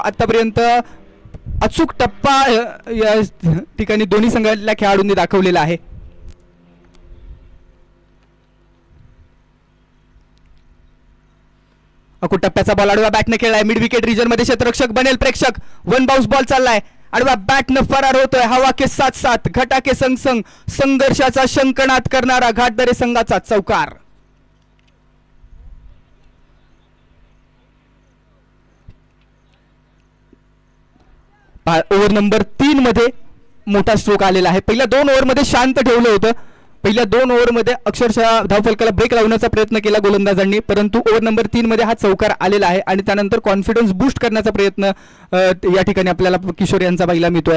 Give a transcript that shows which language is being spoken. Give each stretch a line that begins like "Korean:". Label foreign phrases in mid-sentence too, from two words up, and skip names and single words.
Marathi: आतापर्यंत अचूक टप्पा या ठिकाणी दोन्ही संघातल्या खेळाडूंनी दाखवलेला आहे. अकूट टप्प्याचा बॉल आडवा बॅटने खेळलाय. मिड विकेट रिजन मध्ये क्षेत्ररक्षक बनेल प्रेक्षक. 1 बाउन्स बॉल चाललाय. आडवा बॅटनं फरार होतोय.
Hindi: हवा के साथ साथ घटा के संग संग
Marathi: संघर्षाचा शंकनाद करणारा घाटदरे संघाचा चौकार. ओव्हर नंबर 3 मध्ये मोठा स्ट्रोक आलेला आहे. पहिल्या 2 ओव्हरमध्ये शांत ठेवलं होतं. पहिल्या 2 ओव्हरमध्ये अक्षरशः धावफलकाला ब्रेक लावण्याचा प्रयत्न केला गोलंदाजांनी, परंतु ओव्हर नंबर 3 मध्ये हा चौकार आलेला आहे आणि त्यानंतर कॉन्फिडन्स बूस्ट करण्याचा प्रयत्न या ठिकाणी आपल्याला किशोर यांचा पाहायला मिळतोय.